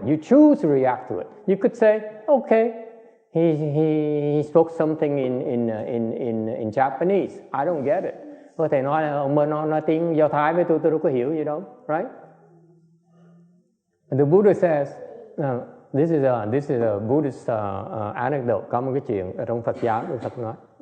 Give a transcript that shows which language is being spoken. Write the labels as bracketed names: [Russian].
[English] You choose to react to it. You could say, okay, he spoke something in Japanese. I don't get it. [Vietnamese] Có thể nói là ông mới nói tiếng Do Thái với tôi đâu có hiểu gì đâu. [English] Right? And the Buddha says, this is a Buddhist anecdote. [Vietnamese] Có một cái chuyện ở trong Phật giáo, Đức Phật nói.